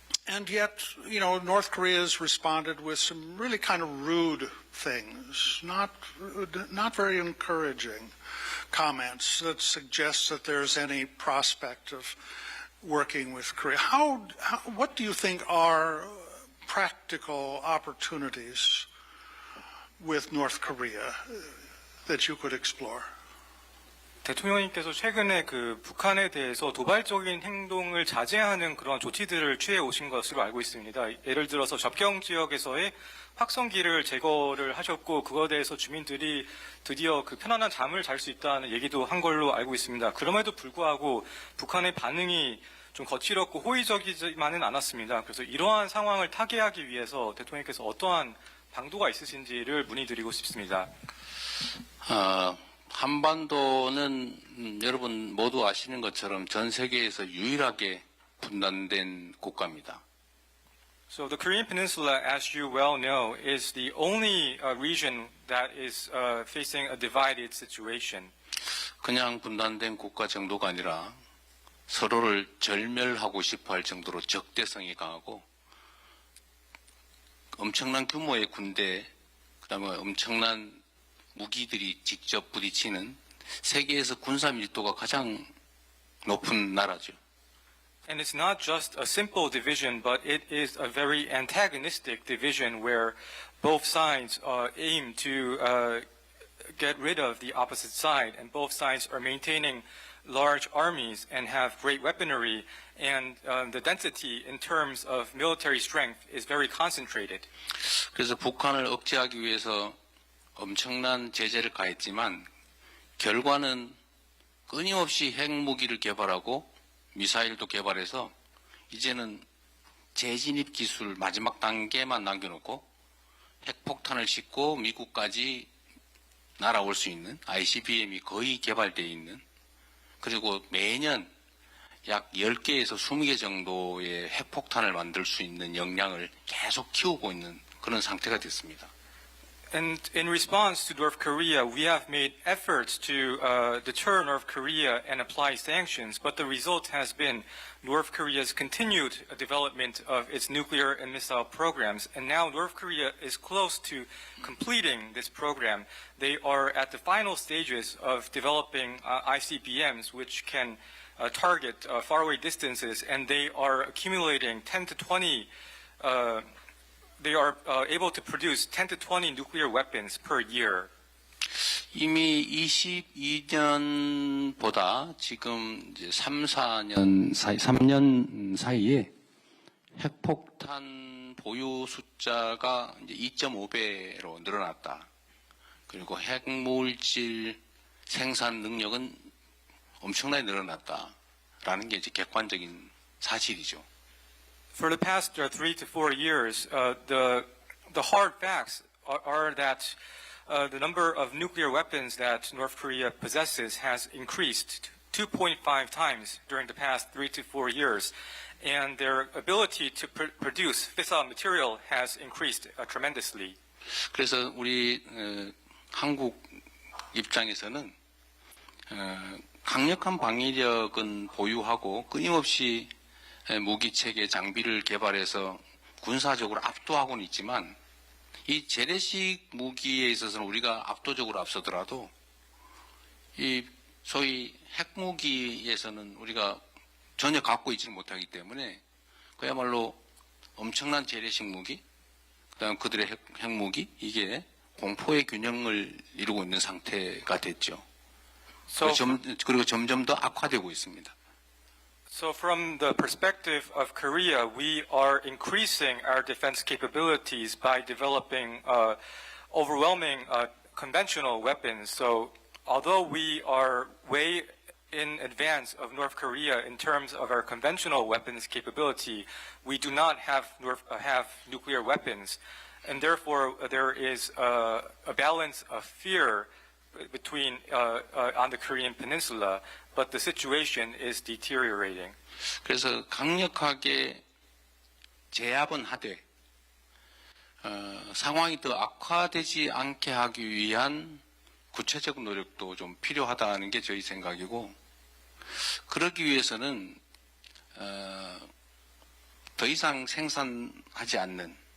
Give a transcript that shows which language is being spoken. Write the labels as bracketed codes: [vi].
[en] And yet, North Korea has responded with some really kind of rude things, not very encouraging comments that suggest that there's any prospect of working with Korea. What do you think are practical opportunities with North Korea that you could explore? [ko] 대통령님께서 최근에 그 북한에 대해서 도발적인 행동을 자제하는 그런 조치들을 취해 오신 것으로 알고 있습니다. 예를 들어서 접경 지역에서의 확성기를 제거를 하셨고 그거에 대해서 주민들이 드디어 그 편안한 잠을 잘 수 있다는 얘기도 한 걸로 알고 있습니다. 그럼에도 불구하고 북한의 반응이 좀 거칠었고 호의적이지만은 않았습니다. 그래서 이러한 상황을 타개하기 위해서 대통령께서 어떠한 방도가 있으신지를 문의드리고 싶습니다. 한반도는 여러분 모두 아시는 것처럼 전 세계에서 유일하게 분단된 국가입니다. [en] So the Korean Peninsula, as you well know, is the only region that is facing a divided situation. [ko] 그냥 분단된 국가 정도가 아니라 서로를 절멸하고 싶어 할 정도로 적대성이 강하고 엄청난 규모의 군대, 그다음에 엄청난 무기들이 직접 부딪히는 세계에서 군사 밀도가 가장 높은 나라죠. [en] And it's not just a simple division, but it is a very antagonistic division where both sides aim to get rid of the opposite side, and both sides are maintaining large armies and have great weaponry, and the density in terms of military strength is very concentrated. [ko] 그래서 북한을 억제하기 위해서 엄청난 제재를 가했지만 결과는 끊임없이 핵무기를 개발하고 미사일도 개발해서 이제는 재진입 기술 마지막 단계만 남겨놓고 핵폭탄을 싣고 미국까지 날아올 수 있는 ICBM이 거의 개발되어 있는, 그리고 매년 약 10개에서 20개 정도의 핵폭탄을 만들 수 있는 역량을 계속 키우고 있는 그런 상태가 됐습니다. [en] And in response to North Korea, we have made efforts to deter North Korea and apply sanctions, but the result has been North Korea's continued development of its nuclear and missile programs. And now North Korea is close to completing this program. They are at the final stages of developing ICBMs, which can target faraway distances, and they are accumulating 10 to 20 they are able to produce 10 to 20 nuclear weapons per year. [ko] 이미 22년보다 지금 이제 3년 사이에 핵폭탄 보유 숫자가 이제 2.5배로 늘어났다. 그리고 핵물질 생산 능력은 엄청나게 늘어났다라는 게 이제 객관적인 사실이죠. [en] For the past 3 to 4 years, the hard facts are that the number of nuclear weapons that North Korea possesses has increased 2.5 times during the past 3 to 4 years, and their ability to produce fissile material has increased tremendously. [ko] 그래서 우리 한국 입장에서는 강력한 방위력은 보유하고 끊임없이 무기체계 장비를 개발해서 군사적으로 압도하고는 있지만 이 재래식 무기에 있어서는 우리가 압도적으로 앞서더라도 이 소위 핵무기에서는 우리가 전혀 갖고 있지 못하기 때문에 그야말로 엄청난 재래식 무기, 그다음 그들의 핵무기, 이게 공포의 균형을 이루고 있는 상태가 됐죠. 그리고 점점 더 악화되고 있습니다. [en] So from the perspective of Korea, we are increasing our defense capabilities by developing overwhelming conventional weapons. So although we are way in advance of North Korea in terms of our conventional weapons capability, we do not have nuclear weapons. And therefore, there is a balance of fear between on the Korean Peninsula, but the situation is deteriorating. [ko] 그래서 강력하게 제압은 하되 상황이 더 악화되지 않게 하기 위한 구체적 노력도 좀 필요하다는 게 저희 생각이고, 그러기 위해서는 더 이상 생산하지 않는,